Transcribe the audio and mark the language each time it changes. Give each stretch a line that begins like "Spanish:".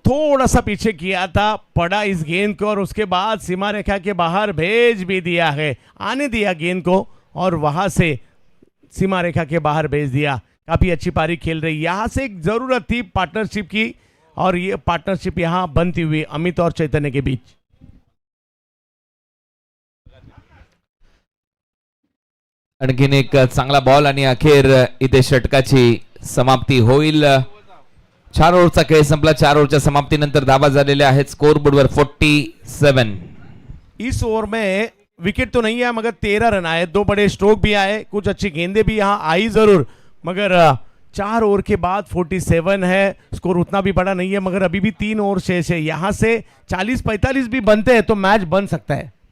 Hindi: थोड़ा सा पीछे किया था, पड़ा इस गेंद को और उसके बाद सीमा रेखा के बाहर भेज भी दिया है. आने दिया गेंद को और वहां से सीमा रेखा के बाहर भेज दिया. काफी अच्छी पारी खेल रही. यहां से एक जरूरत थी पार्टनरशिप की और ये पार्टनरशिप यहां बनती हुई अमित और चैतन्य के बीच.
Marathi: आणखीन एक चांगला बॉल आणि अखेर इथे षटकाची समाप्ती होईल. 4 ओव्हरचा खेळ संपला. 4 ओव्हरच्या समाप्तीनंतर धावा झालेल्या आहेत स्कोर बोर्डवर 47.
Hindi: इस ओवर में विकेट तो नहीं आया मगर 13 रन आए. 2 बड़े स्ट्रोक भी आए, कुछ अच्छी गेंदें भी यहां आई जरूर मगर 4 ओवर के बाद 47 है. स्कोर उतना भी बड़ा नहीं है मगर अभी भी 3 ओवर शेष है. यहां से 40-45 भी बनते हैं तो मैच बन सकता है.